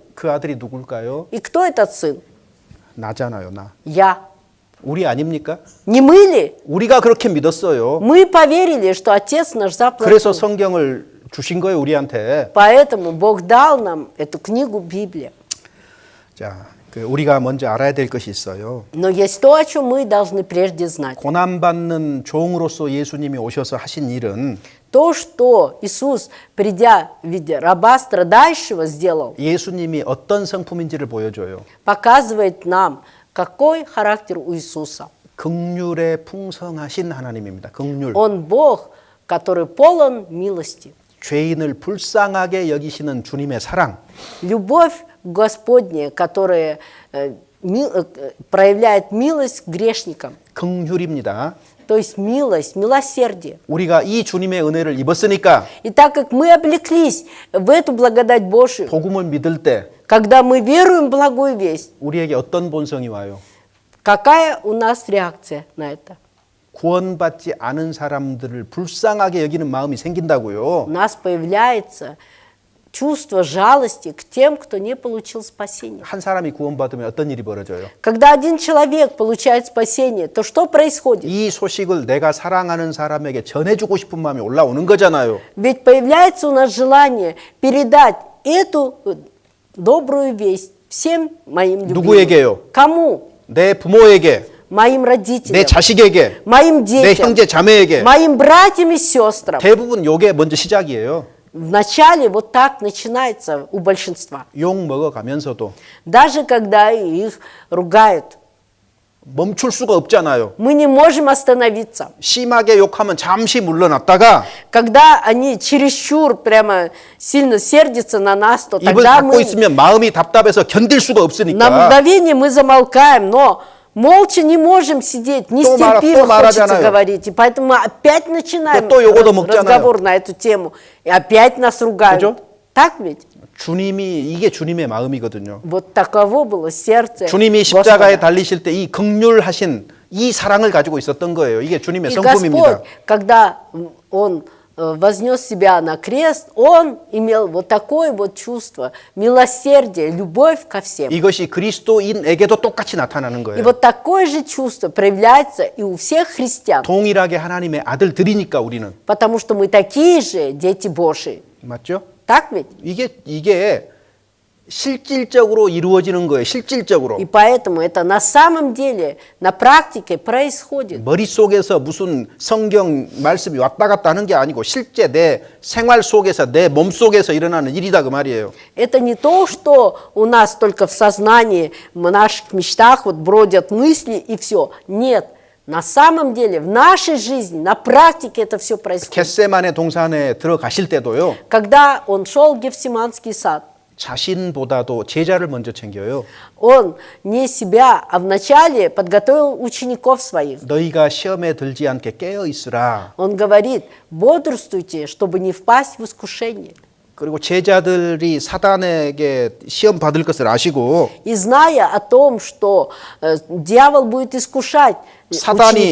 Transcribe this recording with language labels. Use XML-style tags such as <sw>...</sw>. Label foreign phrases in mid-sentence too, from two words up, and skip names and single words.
<ko>그 아들이 누굴까요?</ko> <ru>И кто этот сын?</ru> <ko>나잖아요, 나.</ko> <ru>Я.</ru> <ko>우리 아닙니까?</ko> <ru>Не мы ли?</ru> <ko>우리가 그렇게 믿었어요.</ko> <ru>Мы поверили, что отец наш заплатил.</ru> <ko>그래서 성경을 주신 거예요, 우리한테.</ko> <ru>Поэтому Бог дал нам эту книгу Библия.</ru> <ko>자, 우리가 먼저 알아야 될 것이 있어요.</ko> <ru>Но есть то, о чем мы должны прежде знать.</ru> <ko>고난받는 종으로서 예수님이 오셔서 하신 일은</ko> <ru>То, что Иисус, придя в виде раба страдающего, сделал,</ru> <ko>예수님이 어떤 성품인지를 보여줘요.</ko> <ru>показывает нам, какой характер у Иисуса.</ru> <ko>긍휼에 풍성하신 하나님입니다. 긍휼.</ko> <ru>Он Бог, который полон милости.</ru> <ko>죄인을 불쌍하게 여기시는 주님의 사랑.</ko> <ru>Любовь Господня, которая проявляет милость к грешникам.</ru> <ko>긍휼입니다.</ko> <ru>То есть милость, милосердие.</ru> <ko>우리가 이 주님의 은혜를 입었으니까</ko> <ru>И так как мы облеклись в эту благодать Божию,</ru> <ko>복음을 믿을 때</ko> <ru>когда мы веруем в благую весть,</ru> <ko>우리에게 어떤 본성이 와요?</ko> <ru>какая у нас реакция на это?</ru> <ko>구원받지 않은 사람들을 불쌍하게 여기는 마음이 생긴다고요.</ko> <ru>У нас появляется чувство жалости к тем, кто не получил спасения.</ru> <ko>한 사람이 구원받으면 어떤 일이 벌어져요?</ko> <ru>Когда один человек получает спасение, то что происходит?</ru> <ko>이 소식을 내가 사랑하는 사람에게 전해주고 싶은 마음이 올라오는 거잖아요.</ko> <ru>Ведь появляется у нас желание передать эту добрую весть всем моим любимым.</ru> <ko>누구에게요?</ko> <ru>Кому?</ru> <ko>내 부모에게,</ko> <ru>Моим</ru> <ko>내</ko> <ru>родителям,</ru> <ko>자식에게,</ko> <ru>моим</ru> <ko>내</ko> <ru>детям,</ru> <ko>형제 자매에게.</ko> <ru>моим братьям и сестрам.</ru> <ko>대부분 요게 먼저 시작이에요.</ko> <ru>Вначале вот так начинается у большинства.</ru> <ko>욕 먹어가면서도</ko> <ru>Даже когда их ругают,</ru> <ko>멈출 수가 없잖아요.</ko> <ru>мы не можем остановиться.</ru> <ko>심하게 욕하면 잠시 물러났다가</ko> <ru>Когда они чересчур прямо сильно сердятся на нас, то</ru> <ko>입을</ko> <ru>тогда</ru> <ko>닫고</ko> <ru>мы</ru> <ko>있으면 마음이 답답해서 견딜 수가</ko> <ru>на</ru> <ko>없으니까</ko> <ru>мгновение мы замолкаем, но молча не можем сидеть, нестерпимо</ru> <ko>또</ko> <ru>хочется</ru> <ko>말하잖아요.</ko> <ru>говорить. И поэтому мы опять начинаем</ru> <ko>또 요거도 먹잖아요.</ko> <ru>разговор на эту тему. И опять нас ругают.</ru> <ko>그죠?</ko> <ru>Так ведь?</ru> <ko>이게 주님의 마음이거든요.</ko> <ru>Вот таково было сердце</ru> <ko>주님이 십자가에</ko> <ru>Господа.</ru> <ko>달리실 때 이 긍휼하신 이 사랑을 가지고 있었던 거예요. 이게 주님의</ko> <ru>И</ru> <ko>성품입니다.</ko> <ru>Господь, когда Он вознес себя на крест, Он имел вот такое вот чувство, милосердие, любовь ко всем.</ru> <ko>이것이 그리스도인에게도 똑같이 나타나는</ko> <ru>И</ru> <ko>거예요.</ko> <ru>вот такое же чувство проявляется и у всех христиан,</ru> <ko>동일하게 하나님의 아들들이니까 우리는.</ko> <ru>потому что мы такие же дети Божии.</ru> <ko>맞죠?</ko> <ru>Так ведь?</ru> <ko>이게 실질적으로 이루어지는 거예요. 실질적으로.</ko> <ru>И поэтому это на самом деле, на практике происходит.</ru> <ko>머릿속에서 무슨 성경 말씀이 왔다 갔다 하는 게 아니고 실제 내 생활 속에서 내 몸 속에서 일어나는 일이다 그 말이에요.</ko> <ru>Это не то, что у нас только в сознании, в наших мечтах вот бродят мысли и все. Нет, на самом деле, в нашей жизни, на практике это все происходит.</ru> <ko>겟세마네 동산에 들어가실 때도요.</ko> <ru>Когда он шел в Гефсиманский сад,</ru> <ko>자신보다도 제자를 먼저 챙겨요.</ko> <ru>он не себя, а вначале подготовил учеников своих.</ru> <ko>너희가 시험에 들지 않게 깨어 있으라.</ko> <ru>Он говорит, бодрствуйте, чтобы не впасть в искушение.</ru> <ko>그리고 제자들이 사단에게 시험 받을 것을 아시고</ko> <ru>И зная о том, что дьявол будет искушать</ru> <ko>사단이</ko>